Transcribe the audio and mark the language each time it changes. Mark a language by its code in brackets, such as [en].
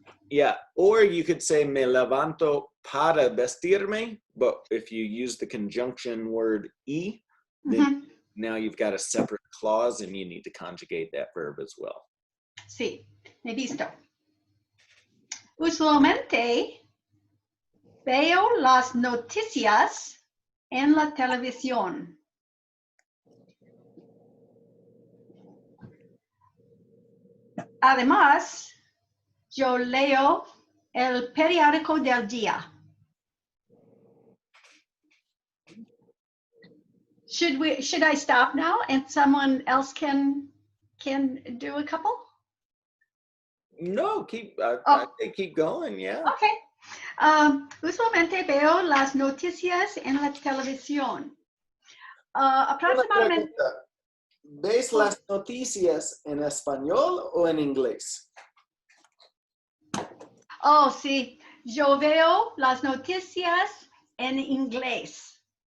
[en] Yeah, or you could say [es] me levanto para vestirme, [en] but if you use the conjunction word y, then now you've got a separate clause and you need to conjugate that verb as well. [es] Sí, me visto. Usualmente veo las noticias en la televisión. además, yo leo el periódico del día. [en] Should I stop now and someone else can do a couple? No, I think keep going, yeah. Okay. [es] Usualmente veo las noticias en la televisión. Aproximadamente. ¿Ves las noticias en español o en inglés? Oh, sí. Yo veo las noticias en inglés.